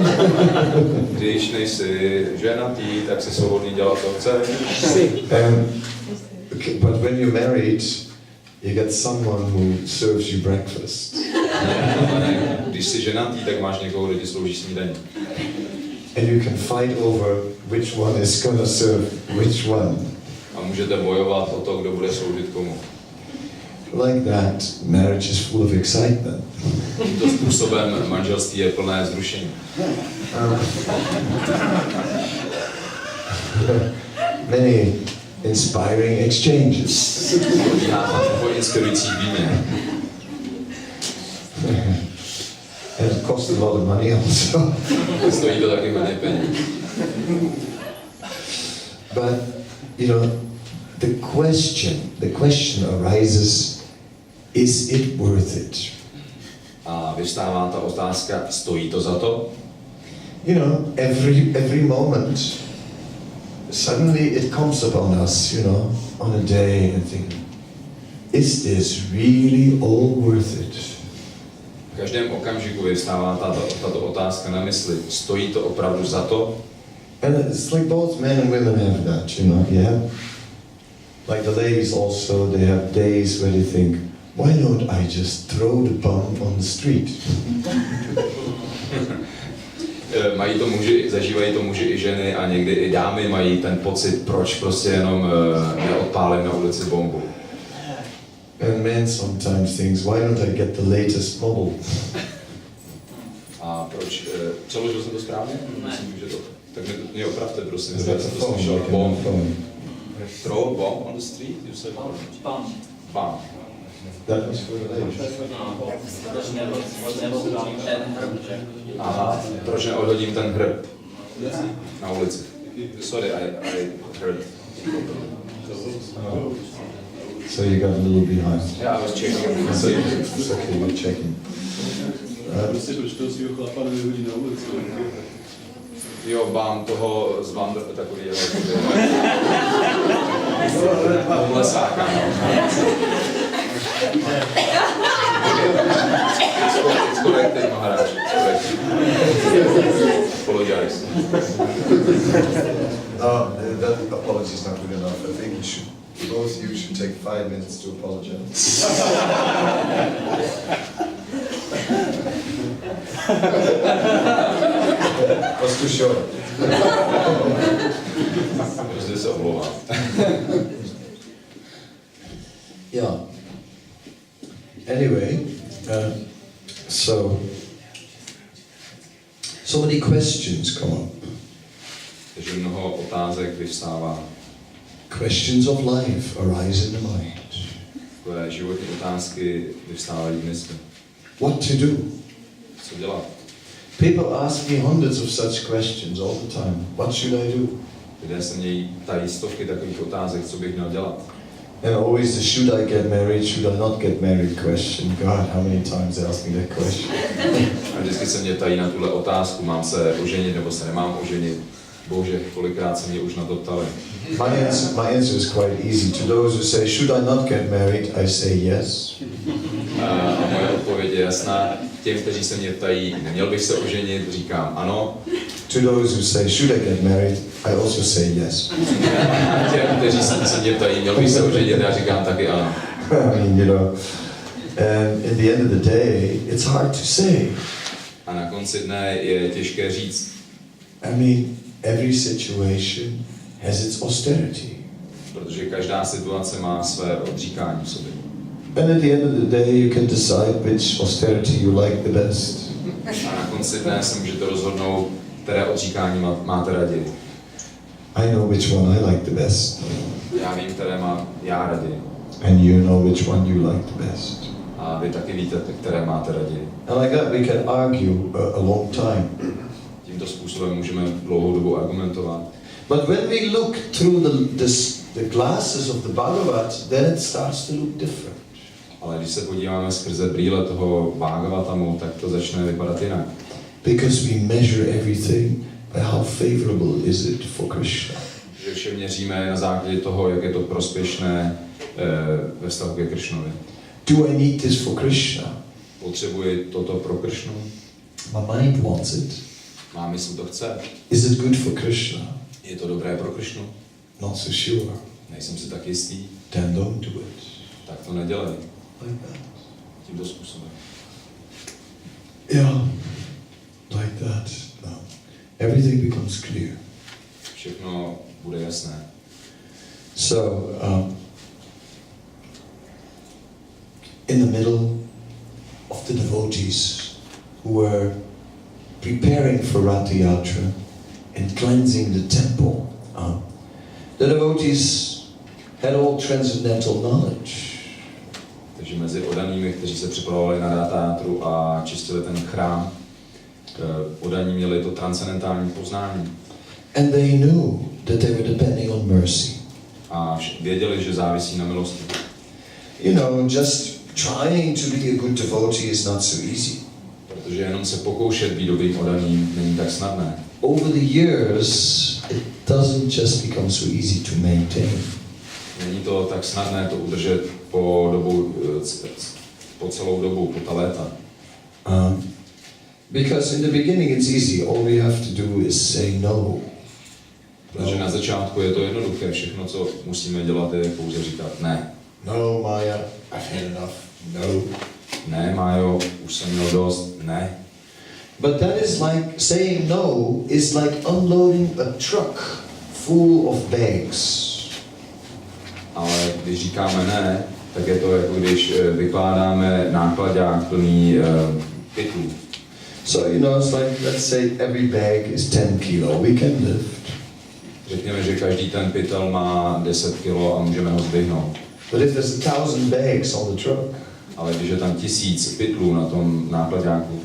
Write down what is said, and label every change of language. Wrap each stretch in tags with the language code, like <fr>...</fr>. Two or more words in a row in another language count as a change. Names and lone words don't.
<cs>Když nejsi ženatý, tak si svobodný dělat, co chceš.</cs> <en>Okay, but when you're married, you get someone who serves you breakfast.</en> <cs>Když jsi ženatý, tak máš někoho, kdo ti slouží snídaní.</cs> <en>And you can fight over which one is going to serve which one.</en> <cs>a můžete bojovat o to, kdo bude sloužit komu.</cs> <en>Like that, marriage is full of excitement.</en> <cs>Tímto způsobem manželství je plné vzrušení.</cs> <en>Many inspiring exchanges.</en> <cs>Probíhá tam mnoho inspirujících výměn.</cs> <en>And it costs a lot of money also.</en> <cs>Stojí to taky hodně peněz.</cs> <en>But, you know, the question arises, is it worth it?</en> <cs>A vyvstává ta otázka, stojí to za to?</cs> <en>You know, every moment, suddenly it comes upon us, you know, on a day and think, is this really all worth it?</en> <cs>V každém okamžiku vyvstává tato otázka na mysli, stojí to opravdu za to?</cs> <en>And it's like both men and women have that, you know, yeah? Like the ladies also, they have days where they think, why don't I just throw the bum on the street?</en> <cs>Zažívají to muži i ženy a někdy i dámy mají ten pocit, proč prostě jenom neodpálím na ulici bombu.</cs> <en>And men sometimes thinks, why don't I get the latest model?</en> <cs>A proč, přeložil jsem to správně? Myslím, že to, tak mě opravte, prosím,</cs> <en>Is</en> <cs>já</cs> <en>that</en> <cs>jsem</cs> <en>the</en> <cs>to</cs> <en>phone?</en> <cs>slyšel.</cs> <en>Like Bomb. a phone? Throw a bomb on the street? You said Pam. Bomb. That was for the ladies.</en> <cs>Aha, proč neodhodím ten hrb na ulici?</cs> <en>Sorry, I heard. So you got a little behind. Yeah, I was checking. It's okay, you're checking.</en> <cs>Prostě proč toho svýho chlapa nevyhodí na ulici? Jo, bám toho z Vandr, takový lesáka.</cs> <en>It's corrected, Maharaj. Apologize. That apology is not good enough. I think you should, both you should take 5 minutes to apologize. Was too short.</en> <cs>Vždy se omlouvám.</cs> <en>Yeah. Anyway, so many questions come up.</en> <cs>Takže mnoho otázek vyvstává.</cs> <en>Questions of life arise in the mind.</en> <cs>Takové životní otázky vyvstávají v mysli.</cs> <en>What to do?</en> <cs>Co dělat?</cs> <en>People ask me hundreds of such questions all the time. What should I do?</en> <cs>Lidé se mě ptají stovky takových otázek, co bych měl dělat.</cs> <en>And always the should I get married, should I not get married question. God, how many times they ask me that question.</en> <cs>A vždycky se mě ptají na tuhle otázku, mám se oženit nebo se nemám oženit. Bože, kolikrát se mě už na to ptali.</cs> <en>My answer is quite easy. To those who say, should I not get married, I say yes.</en> <cs>A moje odpověď je jasná. Těm, kteří se mě ptají, neměl bych se oženit, říkám ano.</cs> <en>To those who say, should I get married, I also say yes.</en> <cs>A těm, kteří se mě ptají, měl bych se oženit, já říkám taky ano.</cs> <en>I mean, you know, and in the end of the day, it's hard to say.</en> <cs>A na konci dne je těžké říct.</cs> <en>I mean, every situation has its austerity.</en> <cs>Protože každá situace má své odříkání v sobě.</cs> <en>And at the end of the day, you can decide which austerity you like the best.</en> <cs>A na konci dne se můžete rozhodnout, které odříkání máte raději.</cs> <en>I know which one I like the best.</en> <cs>Já vím, které mám já raději.</cs> <en>And you know which one you like the best.</en> <cs>A vy taky víte, které máte raději.</cs> <en>And like that, we can argue a long time.</en> <cs>Tímto způsobem můžeme dlouhou dobu argumentovat.</cs> <en>But when we look through the glasses of the Bhagavad, then it starts to look different.</en> <cs>Ale když se podíváme skrze brýle toho Bhagavatamu, tak to začne vypadat jinak.</cs> <en>Because we measure everything by how favorable is it for Krishna.</en> <cs>Že vše měříme na základě toho, jak je to prospěšné ve vztahu ke Krishnovi.</cs> <en>Do I need this for Krishna?</en> <cs>Potřebuji toto pro Krishnu?</cs> <en>My mind wants it.</en> <cs>Má mysl to chce.</cs> <en>Is it good for Krishna?</en> <cs>Je to dobré pro Krishnu?</cs> <en>Not so sure.</en> <cs>Nejsem si tak jistý.</cs> <en>Then don't do it.</en> <cs>Tak to nedělej.</cs> <en>Like that.</en> <cs>Tímto způsobem.</cs> <en>Yeah. Like that. Everything becomes clear.</en> <cs>Všechno bude jasné.</cs> <en>So, in the middle of the devotees who were preparing for Ratha Yatra and cleansing the temple, the devotees had all transcendental knowledge.</en> <cs>Takže mezi odanými, kteří se připravovali na Ratha Yatru a čistili ten chrám, odaní měli to transcendentální poznání.</cs> <en>And they knew that they were depending on mercy.</en> <cs>A věděli, že závisí na milosti.</cs> <en>You know, just trying to be a good devotee is not so easy.</en> <cs>Protože jenom se pokoušet být dobrým odaným není tak snadné.</cs> <en>Over the years, it doesn't just become so easy to maintain.</en> <cs>Není to tak snadné to udržet po celou dobu, po ta léta.</cs> <en>Because in the beginning it's easy. All we have to do is say no.</en> <cs>Protože na začátku je to jednoduché. Všechno, co musíme dělat, je pouze říkat ne.</cs> <en>No, Maya, I've had enough. No.</en> <cs>Ne, Májo, už jsem měl dost. Ne.</cs> <en>But that is like saying no is like unloading a truck full of bags.</en> <cs>Ale když říkáme ne, tak je to jako když vykládáme nákladák plný pytlů.</cs> <en>So, you know, it's like, let's say every bag is 10 kilo. We can lift.</en> <cs>Řekněme, že každý ten pytel má 10 kilo a můžeme ho zdvihnout.</cs> <en>But if there's 1,000 bags on the truck,</en> <cs>ale když je tam 1000 pytlů na tom nákladáku,</cs>